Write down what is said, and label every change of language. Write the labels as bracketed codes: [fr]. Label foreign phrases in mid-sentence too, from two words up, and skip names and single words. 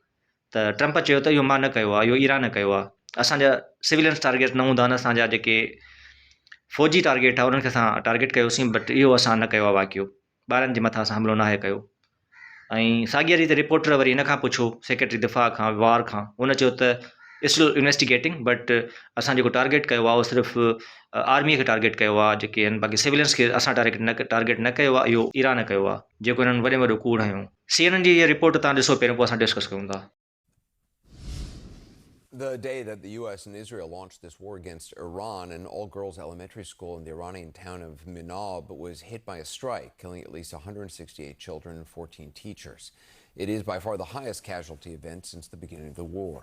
[sd] त ट्रंप चयो त इहो मां न कयो आहे, इहो ईरान कयो आहे, असांजा सिविलियंस टारगेट न हूंदा आहिनि, असांजा जेके फ़ौजी टारगेट आहे उन्हनि खे असां टारगेट कयोसीं, बट इहो असां न कयो आहे वाक़ियो, ॿारनि जे मथां असां हमिलो न आहे कयो। ऐं साॻिए रीति रिपोर्टर वरी हिन खां पुछो सेक्रेटरी दिफ़ा खां वार खां, हुन चयो त [en] still investigating, [sd] बट असां जेको टारगेट कयो आहे उहो सिर्फ़ु आर्मीअ खे टारगेट कयो आहे, जेके आहिनि बाक़ी सिविलियंस खे असां टारगेट न कयो आहे, इहो ईरान कयो आहे, जेको हिननि वॾे में वॾो कूड़ हयो। CNN जी इहा रिपोर्ट तव्हां ॾिसो पहिरियों, पोइ असां डिस्कस कयूं था। [en] The day that the U.S. and Israel launched this war against Iran, an all-girls elementary school in the Iranian town of Minab was hit by a strike, killing at least 168 children and 14 teachers. It is by far the highest casualty event since the beginning of the war.